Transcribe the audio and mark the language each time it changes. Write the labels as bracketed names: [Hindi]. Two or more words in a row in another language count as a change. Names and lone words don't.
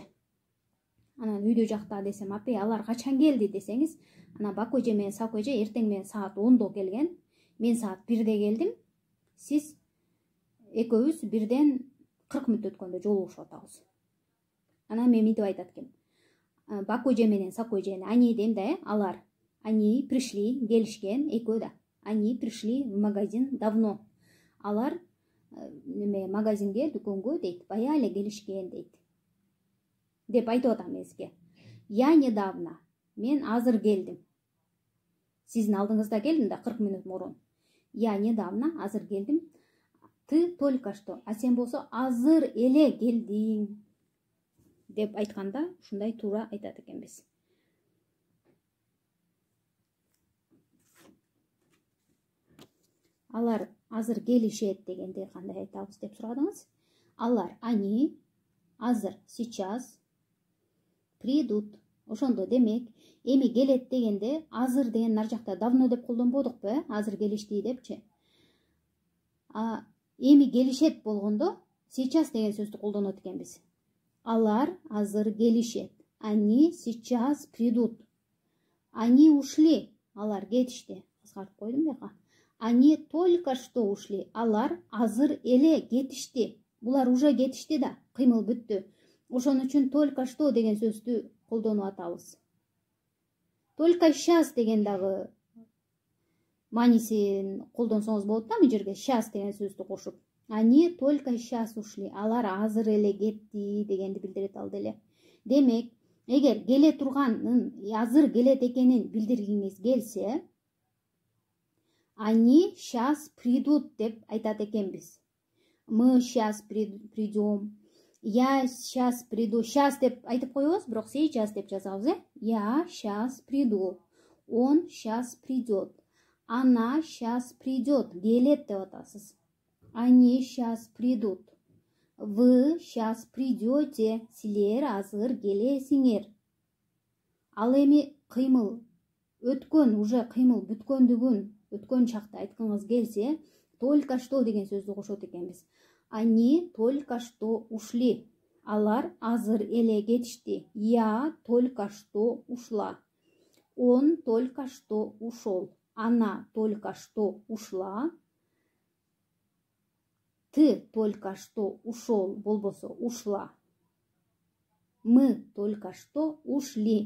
[Kyrgyz] Анан үйдө жакта десем, апай, алар качан келди десеңиз, анан бак эже менен сак эже эртең менен саат 10-до келген, мен саат 1-де келдим. Сиз экөөбүз бирден 40 мүнөт өткөндө жолугушуп атабыз. Анан мен мынтип айтат экем. Бак эже менен сак эже, они дейм да, алар, [Russian] они пришли, [Kyrgyz] келишкен, экөө да. [Russian] Они пришли в магазин давно. [Kyrgyz] Алар магазинге, дүкөнгө дейт, бая эле келишкен дейт. Деп айтып атам мен сизге. [Russian] Я недавно, [Kyrgyz] мен азыр келдим. Сиздин алдыңызда келдим да 40 мүнөт мурун. [Russian] Я недавно, [Kyrgyz] азыр келдим. [Russian] Ты только что, [Kyrgyz] а сен болсо азыр эле келдиң деп айтканда ушундай туура айтат экенбиз. Алар азыр келишет дегенде кандай айтабыз деп сурадыңыз. Алар, [Russian] они азыр, сейчас придут. [Kyrgyz] Ошондо демек, эми келет дегенде азыр деген нар жакта давно деп колдонбодукпу, азыр келишти депчи. Эми келишет болгондо сейчас деген сөздү колдонот экенбиз. Алар азыр келишет. [Russian] Они сейчас придут. Они ушли. [Kyrgyz] Алар кетишти. Кыскартып койдум бияка. [Russian] Они только что ушли. [Kyrgyz] Алар азыр эле кетишти. Булар уже кетишти да, кыймыл бүттү. Ошон үчүн [Russian] только что [Kyrgyz] деген сөздү колдонуп атабыз. [Russian] Только сейчас [Kyrgyz] деген дагы маанисин колдонсоңуз болот да, бул жерге сейчас деген сөздү кошуп. [Russian] Они только сейчас ушли. [Kyrgyz] Алар азыр эле кетти дегенди билдирет ал деле. Демек, эгер келе турганын, азыр келет экенин билдиргиңиз келсе, [Russian] они сейчас придут [Kyrgyz] деп айтат экенбиз. [Russian] Мы сейчас придем. Я сейчас приду. [Kyrgyz] Сейчас деп айтып коебуз, бирок сейчас деп жазабыз, [Russian] Я сейчас приду. Он сейчас придет. Она сейчас придет. [Kyrgyz] Келет деп атасыз. [Russian] Они сейчас придут. Вы сейчас придете. [Kyrgyz] Силер азыр келесиңер. Ал эми кыймыл өткөн, уже кыймыл бүткөндүгүн, өткөн чакта айткыңыз келсе, [Russian] только что [Kyrgyz] деген сөздү кошот экенбиз. [Russian] Они только что ушли. [Kyrgyz] Алар азыр эле кетишти. [Russian] Я только что ушла. Он только что ушел. Она только что ушла. Ты только что ушел, болбосо ушла. Мы только что ушли.